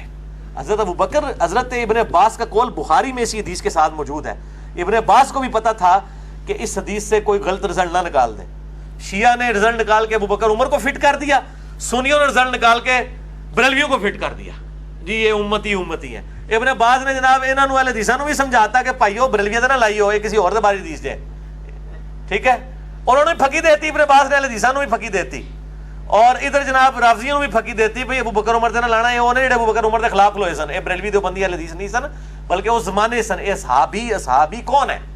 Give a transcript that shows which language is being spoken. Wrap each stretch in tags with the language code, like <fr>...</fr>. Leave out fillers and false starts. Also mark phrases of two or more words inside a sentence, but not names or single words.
<ur>حضرت ابوبکر، حضرت ابن عباس کا قول بخاری میں اسی حدیث کے ساتھ موجود ہے. ابن عباس کو بھی پتا تھا کہ اس حدیث سے کوئی غلط رزلٹ نہ نکال دیں. شیعہ نے رزلٹ نکال کے ابوبکر عمر کو فٹ کر دیا، سنیوں نے رزلٹ نکال کے بریلویوں کو فٹ کر دیا، جی یہ امتی امتی ہے.</ur> <pa>ابن عباس نے جناب انہاں نو اہل حدیثاں نو بھی سمجھاتا کہ بھائیو بریلویاں تے نہ لائیو، یہ کسی اور دے بارے حدیث جے، ٹھیک ہے. اور انہوں نے پھکی دیتی، ابن عباس نے اہل حدیثاں نو بھی پھکی دیتی، اور ادھر جناب رافضیوں نو بھی پھکی دیتی بھئی ابوبکر عمر تے نہ لانا ہے. اونے جڑے ابوبکر عمر دے خلاف کھلوئے سن، اے بریلوی دیوبندی اہل حدیث نہیں سن بلکہ اس زمانے سن. اے صحابی کون ہے؟</pa>